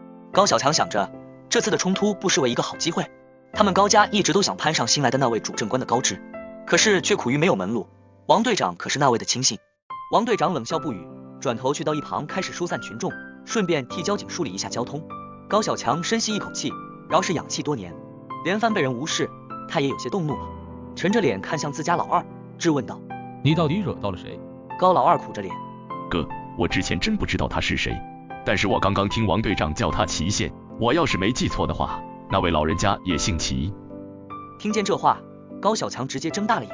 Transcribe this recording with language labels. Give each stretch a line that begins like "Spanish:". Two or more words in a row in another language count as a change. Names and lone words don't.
Chinese: 高小強想着這次的衝突不失為一個好機會，他們高家一直都想攀上新來的那位主政官的高枝，可是卻苦於沒有門路。王隊長可是那位的親信。王隊長冷笑不語，轉頭去到一旁開始疏散群眾，順便替交警梳理一下交通。高小強深吸一口氣，饒是養氣多年，連番被人無視，他也有些動怒了，沉着臉看向自家老二，質問道： 你到底惹到了誰？高老二苦着臉： 哥，我之前真不知道他是誰，但是我剛剛聽王隊長叫他祁縣，我要是沒記錯的話，那位老人家也姓祁。聽見這話，高小強直接睜大了眼。